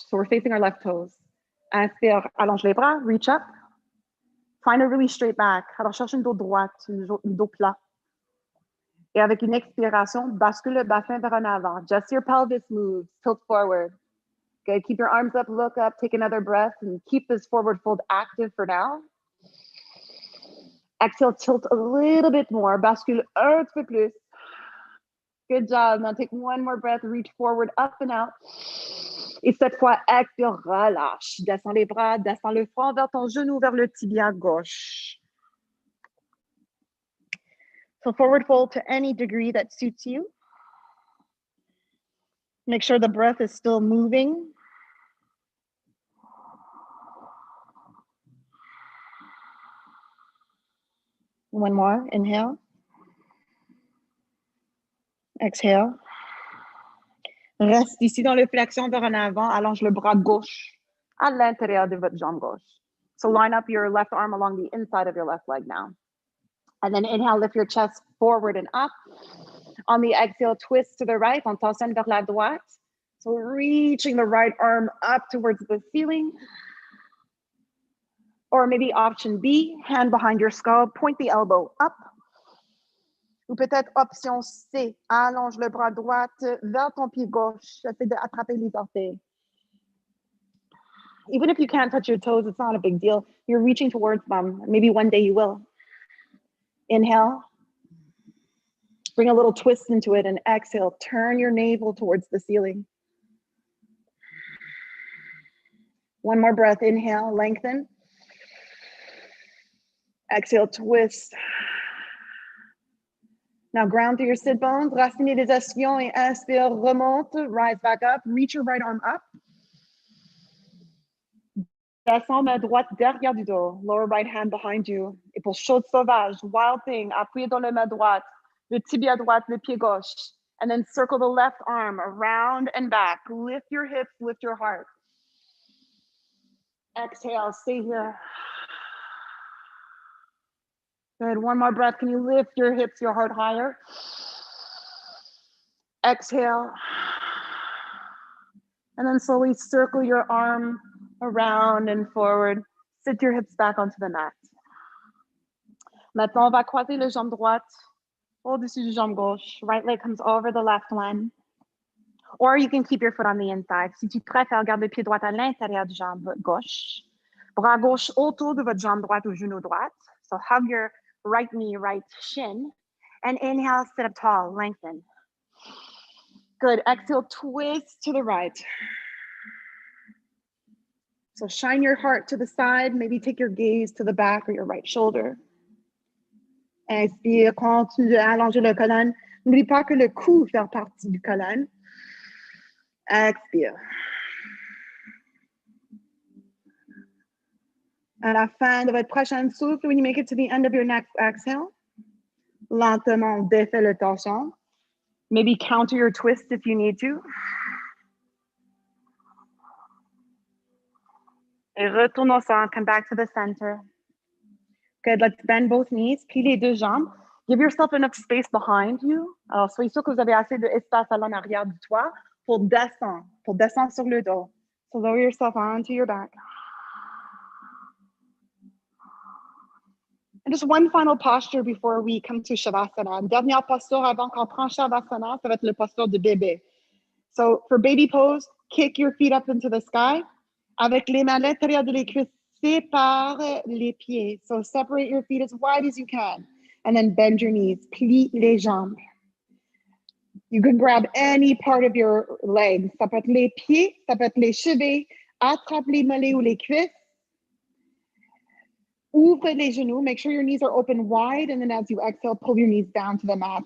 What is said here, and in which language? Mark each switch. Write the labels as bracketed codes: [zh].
[en] So we're facing our left toes. Inspire, [fr] allonge les bras, [en] reach up. Find a really straight back. [fr] Alors, cherche une dos droite, une dos plat. Et avec une expiration, bascule le bassin vers en avant. [en] Just your pelvis moves, tilt forward. Okay, keep your arms up, look up, take another breath, and keep this forward fold active for now. Exhale, tilt a little bit more. [fr] Bascule un petit peu plus. [en] Good job. Now take one more breath, reach forward, up and out. [fr] Et cette fois, expire, relâche. Descends les bras, descends le front vers ton genou, vers le tibia gauche. [en] So forward fold to any degree that suits you. Make sure the breath is still moving. One more, inhale. Exhale. [fr] Reste ici dans le flexion vers en avant. Allonge le bras gauche à l'intérieur de votre jambe gauche. [en] So line up your left arm along the inside of your left leg now. And then inhale, lift your chest forward and up. On the exhale, twist to the right, [fr] on tensionne vers la droite. [en] So reaching the right arm up towards the ceiling. Or maybe option B, hand behind your skull, point the elbow up. [fr] Ou peut-être option C, allonge le bras droit vers ton pied gauche. Essaie d'attraper les orteils. [en] Even if you can't touch your toes, it's not a big deal. You're reaching towards them. Maybe one day you will. Inhale. Bring a little twist into it and exhale. Turn your navel towards the ceiling. One more breath. Inhale, lengthen. Exhale, twist. Now ground through your sit bones. [fr] Raciner les ischions et inspire, remonte. [en] Rise back up. Reach your right arm up. [fr] Descends main droite derrière du dos. [en] Lower right hand behind you. [fr] Et pour chaude sauvage, [en] wild thing, [fr] appuyez dans la main droite. Le tibia droite, le pied gauche. [en] And then circle the left arm around and back. Lift your hips, lift your heart. Exhale, stay here. Good, one more breath. Can you lift your hips, your heart higher? Exhale. And then slowly circle your arm around and forward. Sit your hips back onto the mat. [fr] Maintenant, on va croiser la jambe droite au-dessus du jambe gauche. [en] Right leg comes over the left one. Or you can keep your foot on the inside. [fr] Si tu préfères, garde le pied droit à l'intérieur du jambe gauche. Bras gauche autour de votre jambe droite ou genou droite. [en] So hug your right knee, right shin. And inhale, sit up tall, lengthen. Good, exhale, twist to the right. So shine your heart to the side, maybe take your gaze to the back or your right shoulder. [fr] Inspire, continue à allonger le colonne. N'oublie pas que le cou fait partie du colonne. Expire. À la fin de votre prochaine souffle, [en] when you make it to the end of your next exhale, [fr] lentement défait le torsion. [en] Maybe counter your twist if you need to. [fr] Et retourne au centre, [en] come back to the center. Good, let's bend both knees, [fr] plie les deux jambes. [en] Give yourself enough space behind you. [fr] Alors, soyez sûr que vous avez assez d'espace à l'arrière du toit pour descendre sur le dos. [en] So lower yourself onto your back. And just one final posture before we come to Shavasana. [fr] Une dernière posture avant qu'on prenne Shavasana, ça va être le posture de bébé. [en] So for baby pose, kick your feet up into the sky. [fr] Avec les mains à l'intérieur de les cuisses, sépare les pieds. [en] So separate your feet as wide as you can. And then bend your knees, [fr] plie les jambes. [en] You can grab any part of your legs. [fr] Ça peut être les pieds, ça peut être les chevilles. Attrape les mollets ou les cuisses. Ouvre les genoux. [en] Make sure your knees are open wide. And then as you exhale, pull your knees down to the mat.